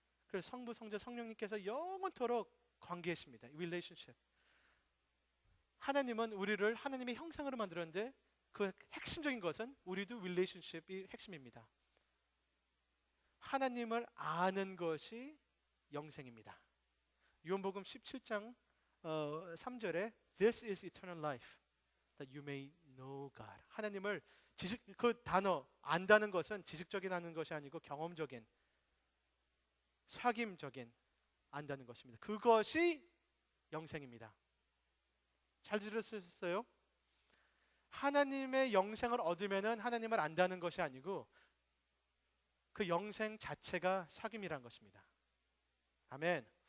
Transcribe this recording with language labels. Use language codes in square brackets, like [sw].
[ko] 그래서 성부, 성자, 성령님께서 영원토록 관계이십니다. [en] relationship. [ko] 하나님은 우리를 하나님의 형상으로 만들었는데, 그 핵심적인 것은 우리도 relationship이 핵심입니다. 하나님을 아는 것이 영생입니다. 요한복음 17장 3절에 [en] This is eternal life, that you may know God. [ko] 하나님을 그 단어 안다는 것은 지식적인 아는 것이 아니고 경험적인, 사귐적인 안다는 것입니다. 그것이 영생입니다. 잘 들으셨어요? 하나님의 영생을 얻으면은 하나님을 안다는 것이 아니고 그 영생 자체가 사귐이란 것입니다. 아멘.